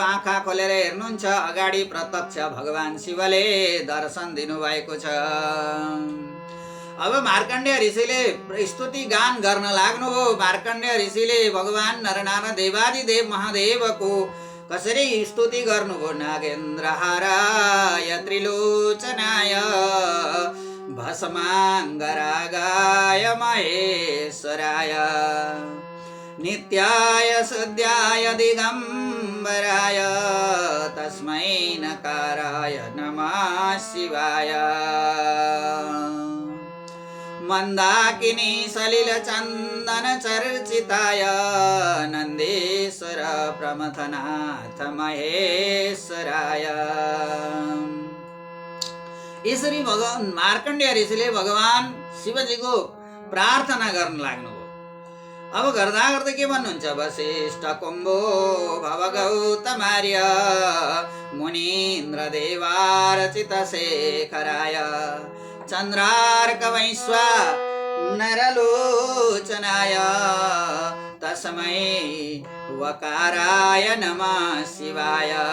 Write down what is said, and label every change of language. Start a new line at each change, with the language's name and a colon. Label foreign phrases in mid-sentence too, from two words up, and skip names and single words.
Nepali: आँखा खोलेर हेर्नुहुन्छ, अगाडि प्रत्यक्ष भगवान शिवले दर्शन दिनुभएको छ। अब मार्कण्डेय ऋषिले स्तुति गान गर्न लाग्नुभयो। मार्कण्डेय ऋषिले भगवान नरनारायण देवादिदेव महादेवको कसरी स्तुति गर्नुभयो।
Sanskrit: नागेन्द्रहाराय त्रिलोचनाय भस्माङ्गरागाय महेश्वराय नित्याय सद्याय दिगम्बराय तस्मै नकाराय नमः शिवाय। मन्दाकिनी सलिल चन्दन चर्चिताय नन्देश्वर प्रमथनाथ महेश्वराय।
Nepali: यसरी भगवान मार्कण्डेय ऋषिले भगवान शिवजीको प्रार्थना गर्न लाग्नुभयो। अब गर्दा गर्दै के भन्नुहुन्छ,
Sanskrit: वशिष्ठ कुम्भो भव गौतमार्य मुनीन्द्र देवार्चित शेखराय चन्द्रार्क वैश्वा नरलोचनाय तस्मै वकाराय नमः शिवाय।